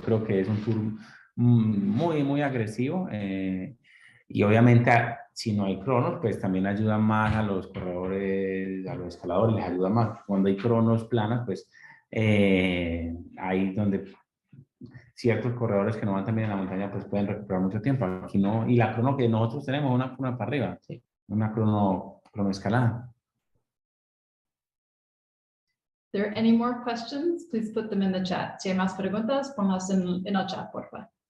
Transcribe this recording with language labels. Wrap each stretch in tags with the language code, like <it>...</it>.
<es>Creo que es un tour muy agresivo y obviamente si no hay cronos, pues también ayuda más a los corredores, a los escaladores, les ayuda más. Cuando hay cronos planas, pues ahí donde ciertos corredores que no van también en la montaña pues pueden recuperar mucho tiempo. Aquí no, y la crono que nosotros tenemos es una crono para arriba, ¿sí? Una crono escalada.</es> <en>If there are any more questions, please put them in the chat.</en> <es>Si hay más preguntas, ponlas en el chat, por favor.</es>